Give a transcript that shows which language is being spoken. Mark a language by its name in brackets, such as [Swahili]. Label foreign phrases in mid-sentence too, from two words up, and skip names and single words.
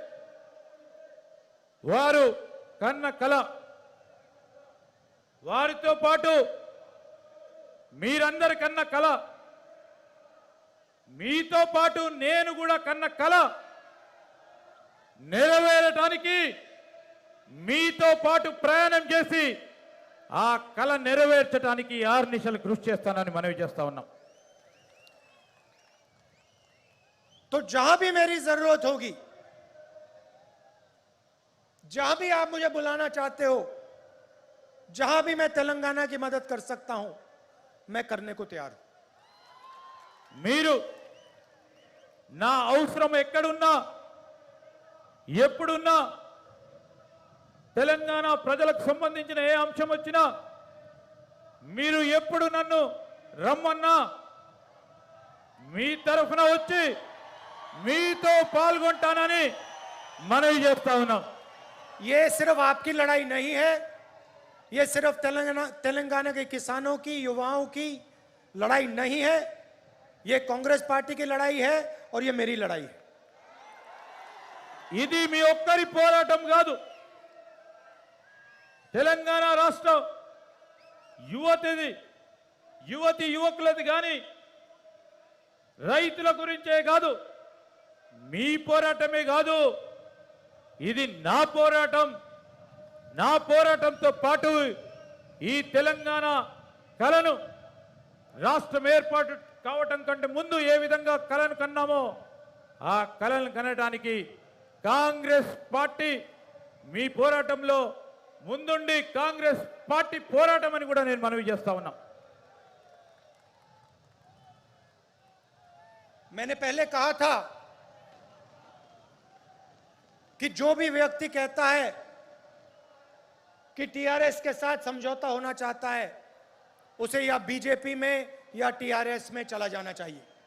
[Telugu] వారు కన్న కళ, వారితో పాటు మీరందరి కన్న కళ, మీతో పాటు నేను కూడా కన్న కళ నెరవేరటానికి మీతో పాటు ప్రయాణం చేసి ఆ కళ నెరవేర్చడానికి ఆర్నిశలు కృషి చేస్తానని మనవి చేస్తా ఉన్నాం. [Hindi] तो जहां भी मेरी जरूरत होगी, जहां भी आप मुझे बुलाना चाहते हो, जहां भी मैं तेलंगाना की मदद कर सकता हूं, मैं करने को तैयार हूं. [Telugu] మీరు నా అవసరం ఎక్కడున్నా ఎప్పుడున్నా తెలంగాణ ప్రజలకు సంబంధించిన ఏ అంశం వచ్చినా మీరు ఎప్పుడు నన్ను రమ్మన్నా మీ తరఫున వచ్చి మీతో పాల్గొంటానని మనవి చేస్తా ఉన్నాం. [Hindi] ये सिर्फ आपकी लड़ाई नहीं है, ये सिर्फ तेलंगाना के किसानों की, युवाओं की लड़ाई नहीं है. ये कांग्रेस पार्टी की लड़ाई है और ये मेरी लड़ाई है. [Telugu] ఇది మీ ఒక్కరి పోరాటం కాదు. తెలంగాణ రాష్ట్ర యువతి యువకులది కానీ రైతుల గురించే కాదు, మీ పోరాటమే కాదు, ఇది నా పోరాటం. నా పోరాటంతో పాటు ఈ తెలంగాణ కళను రాష్ట్రం ఏర్పాటు కావటం కంటే ముందు ఏ విధంగా కళను కన్నామో ఆ కళను కనడానికి కాంగ్రెస్ పార్టీ మీ పోరాటంలో ముందుండి కాంగ్రెస్ పార్టీ పోరాటం అని కూడా నేను మనవి చేస్తా ఉన్నా. [Hindi] मैंने पहले कहा था कि जो भी व्यक्ति कहता है कि टीआरएस के साथ समझौता होना चाहता है, उसे या बीजेपी में या टीआरएस में चला जाना चाहिए.